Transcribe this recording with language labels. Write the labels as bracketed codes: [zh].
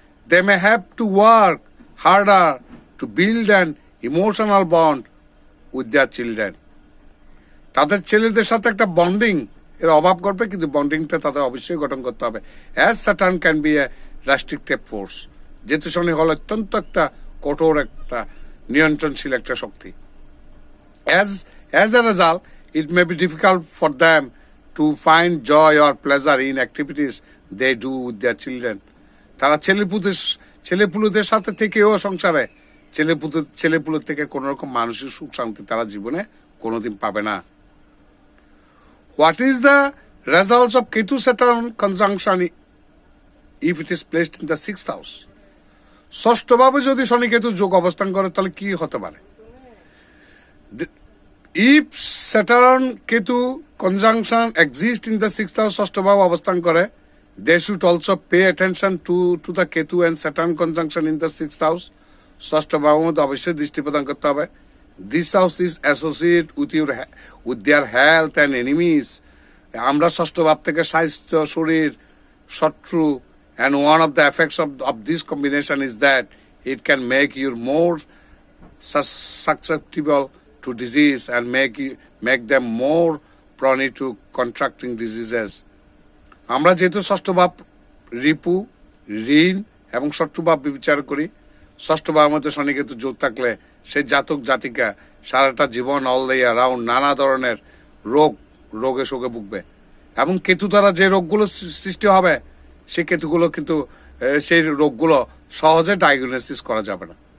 [en] They may have to work harder to build an emotional bond with their children. [bn] তাদের ছেলেদের সাথে একটা bonding এর অভাব করবে, কিন্তু বন্ডিংটা তাদের অবশ্যই গঠন করতে হবে। [en] as Saturn can be a restrictive force, [bn] যেহেতু শনি হল অত্যন্ত একটা কঠোর, একটা নিয়ন্ত্রণশীল একটা শক্তি। [en] As a result, it may be difficult for them to find joy or pleasure in activities they do with their children. [bn] তারা ছেলেপুলেদের সাথে থেকেও সংসারে ছেলেপুলের থেকে কোন রকম মানসিক সুখ শান্তি তারা জীবনে কোনোদিন পাবে না। [en] What is the results of Ketu Saturn conjunction if it is placed in the sixth house? [bn] ষষ্ঠভাবে যদি শনি কেতু যোগ অবস্থান করে তাহলে কি হতে পারে? [en] If Saturn Ketu conjunction exists in the sixth house, [bn] ষষ্ঠভাবে অবস্থান করে, [en] they should also pay attention to the Ketu and Saturn conjunction in the sixth house. [bn] ষষ্ঠভাবের মধ্যে অবশ্যই দৃষ্টি প্রদান করতে হবে। [en] This house is associated with their health and enemies. [bn] আমরা ষষ্ঠ ভাব থেকে স্বাস্থ্য, শরীর, শত্রু, [en] and one of the effects of this combination is that it can make you more susceptible to disease and make them more prone to contracting diseases. [bn] আমরা যেহেতু ষষ্ঠ ভাব রিপু, ঋণ এবং শত্রু ভাব বিচার করি, ষষ্ঠ ভাবের মধ্যে শনি কেতু যোগ থাকলে সেই জাতক জাতিকা সারাটা জীবন [en] all the year round [bn] নানা ধরনের রোগে শোকে ভুগবে। এবং কেতু দ্বারা যে রোগগুলো সৃষ্টি হবে সেই কেতুগুলো কিন্তু সেই রোগগুলো সহজে ডায়াগনোসিস করা যাবে না।